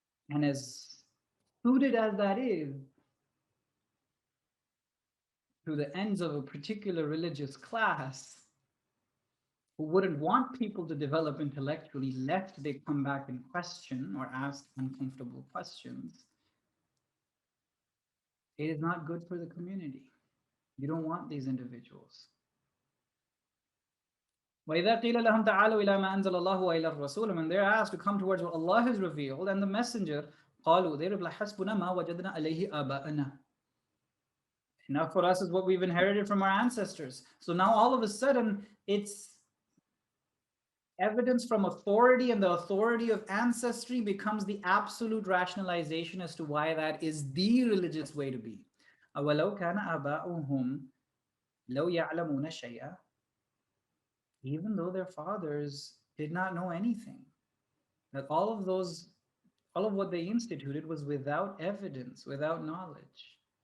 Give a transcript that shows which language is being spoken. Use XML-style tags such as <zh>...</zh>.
<en>And as suited as that is to the ends of a particular religious class who wouldn't want people to develop intellectually lest they come back and question or ask uncomfortable questions, it is not good for the community. You don't want these individuals.</en> <ar>وَإِذَا قِيلَ لَهُمْ تَعَالَوْا إِلَى مَا أَنزَلَ اللَّهُ وَإِلَى الرَّسُولِ,</ar> <en>when they're asked to come towards what Allah has revealed and the Messenger,</en> <ar>قَالُوا,</ar> <en>they reply,</en> <ar>حَسْبُنَا مَا وَجَدْنَا عَلَيْهِ آبَاءَنَا.</ar> <en>Enough for us is what we've inherited from our ancestors. So now all of a sudden, it's evidence from authority, and the authority of ancestry becomes the absolute rationalization as to why that is the religious way to be.</en> <ar>أَوَلَوْ كَانَ آبَاؤُهُمْ لَوْ يَعْلَمُونَ شَيْئًا,</ar> <en>even though their fathers did not know anything, that all of what they instituted was without evidence, without knowledge.</en>